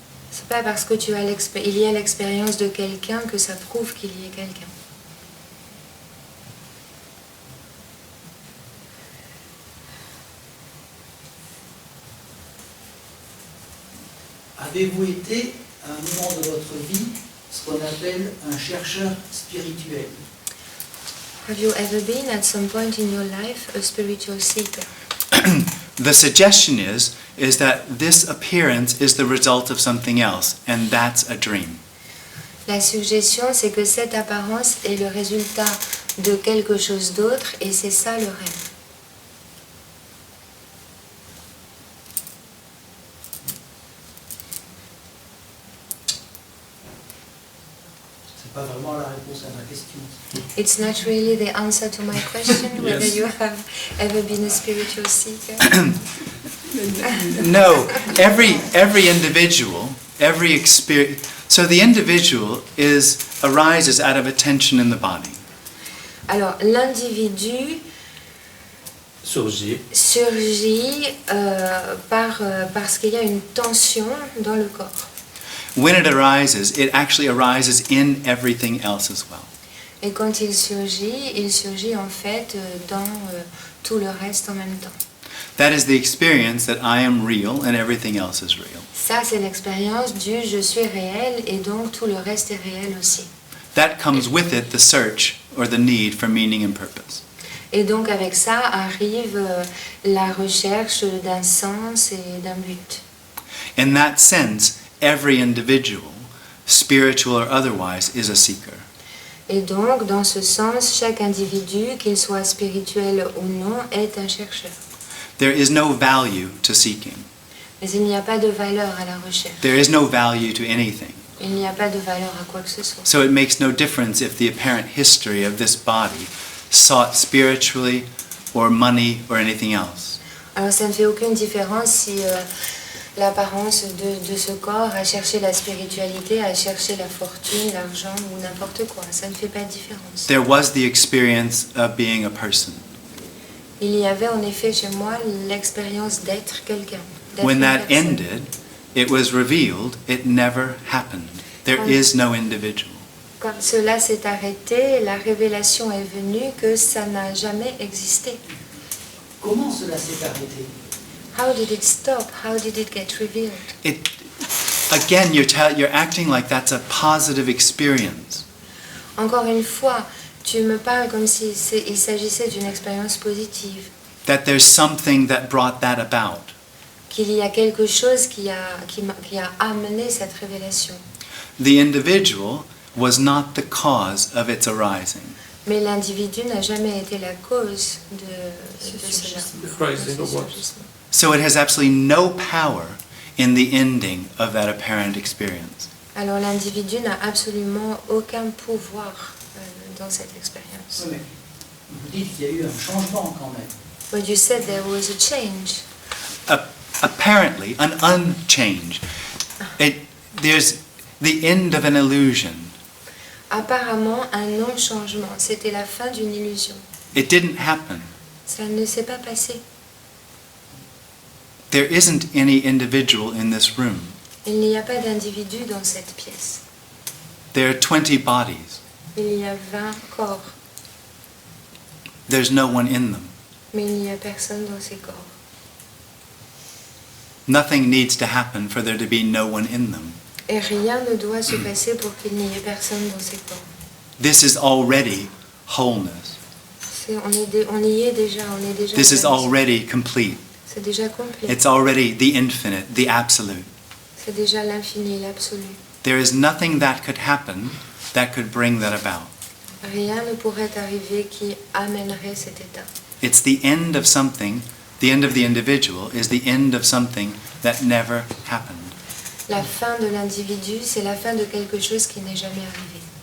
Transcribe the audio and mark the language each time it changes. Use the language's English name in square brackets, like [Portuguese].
[French] C'est pas parce que tu as il y a l'expérience de quelqu'un que ça prouve qu'il y ait quelqu'un. Avez-vous été, à un moment de votre vie, ce qu'on appelle un chercheur spirituel? [English] Have you ever been at some point in your life a spiritual seeker? The suggestion is that this appearance is the result of something else, and that's a dream. [French] La suggestion, c'est que cette apparence est le résultat de quelque chose d'autre et c'est ça le rêve. C'est pas vraiment la réponse à ma question. [English] It's not really the answer to my question whether Yes. you have ever been a spiritual seeker. No, every individual, every experience. So the individual arises out of a tension in the body. [French] Alors, l'individu surgit surgit parce qu'il y a une tension dans le corps. [English] When it actually arises in everything else as well. [French] Et quand il surgit en fait dans tout le reste en même temps. [English] That is the experience that I am real and everything else is real. [French] Ça, c'est l'expérience du je suis réel et donc tout le reste est réel aussi. [English] That comes with it the search or the need for meaning and purpose. [French] Et donc avec ça arrive la recherche d'un sens et d'un but. [English] In that sense, every individual, spiritual or otherwise, is a seeker. [French] Et donc, dans ce sens, chaque individu, qu'il soit spirituel ou non, est un chercheur. [English] There is no value to seeking. [French] Mais il n'y a pas de valeur à la recherche. [English] There is no value to anything. [French] Il n'y a pas de valeur à quoi que ce soit. [English] So it makes no difference if the apparent history of this body sought spiritually or money or anything else. [French] Alors ça ne fait aucune différence si l'apparence de ce corps a cherché la spiritualité, a cherché la fortune, l'argent ou n'importe quoi. Ça ne fait pas de différence. [English] There was the experience of being a person. [French] Il y avait en effet chez moi l'expérience d'être quelqu'un. d'être [English] When [French] une [English] that [French] personne. [English] ended, it was revealed it never happened. There is no individual. [French] Quand cela s'est arrêté, la révélation est venue que ça n'a jamais existé. Comment cela s'est arrêté? [English] How did it stop? How did it get revealed? Again, you're acting like that's a positive experience. [French] Encore une fois, tu me parles comme si il s'agissait d'une expérience positive. [English] That there's something that brought that about. [French] Qu'il y a quelque chose qui a amené cette révélation. [English] The individual was not the cause of its arising. [French] Mais l'individu n'a jamais été la cause de cela. [English] Rising of what? So it has absolutely no power in the ending of that apparent experience. [French] Alors l'individu n'a absolument aucun pouvoir dans cette expérience. Oui, mais vous dites qu'il y a eu un changement quand même. [English] But you said there was a change. Apparently, an unchange. There's the end of an illusion. [French] Apparemment, un non-changement. C'était la fin d'une illusion. [English] It didn't happen. [French] Ça ne s'est pas passé. [English] There isn't any individual in this room. [French] Il n'y a pas d'individu dans cette pièce. [English] There are 20 bodies. [French] Il y a 20 corps, [English] There's no one in them. [French] mais il n'y a personne dans ces corps. [English] Nothing needs to happen for there to be no one in them. [French] Et rien ne doit se passer pour qu'il n'y ait personne dans ces corps. [English] This is already wholeness. [French] On y est déjà, on est déjà. [English] This is [French] réalisé. [English] already complete. [French] C'est déjà complet. [English] It's already the infinite, the absolute. [French] C'est déjà l'infini, l'absolu. [English] There is nothing that could happen that could bring that about. [French] Rien ne pourrait arriver qui amènerait cet état. [English] It's the end of something, the end of the individual is the end of something that never happened. [French] La fin de l'individu, c'est la fin de quelque chose qui n'est jamais arrivé.